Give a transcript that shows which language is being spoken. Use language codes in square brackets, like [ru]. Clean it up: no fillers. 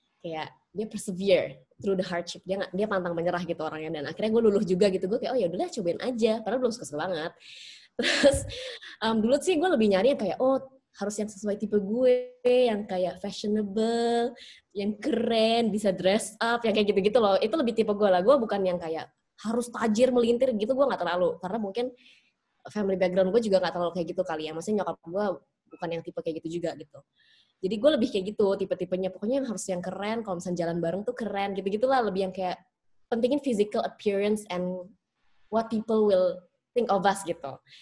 [id] Kayak dia [en] persevere through the hardship. [id] Dia pantang menyerah gitu orangnya. Dan akhirnya gue luluh juga gitu. Gue kayak, oh yaudah cobain aja. Padahal belum suka banget. Terus dulu sih gue lebih nyari yang kayak, oh harus yang sesuai tipe gue. Yang kayak fashionable. Yang keren, bisa dress up. Yang kayak gitu-gitu loh. Itu lebih tipe gue lah. Gue bukan yang kayak harus tajir, melintir gitu. Gue gak terlalu. Karena mungkin family background gue juga gak terlalu kayak gitu kali ya. Maksudnya nyokap gue bukan yang tipe kayak gitu juga gitu. Jadi gue lebih kayak gitu, tipe-tipenya. Pokoknya yang harus yang keren, kalau misalnya jalan bareng tuh keren, gitu-gitu lah. Lebih yang kayak pentingin [en] physical appearance and what people will think of us [id] gitu.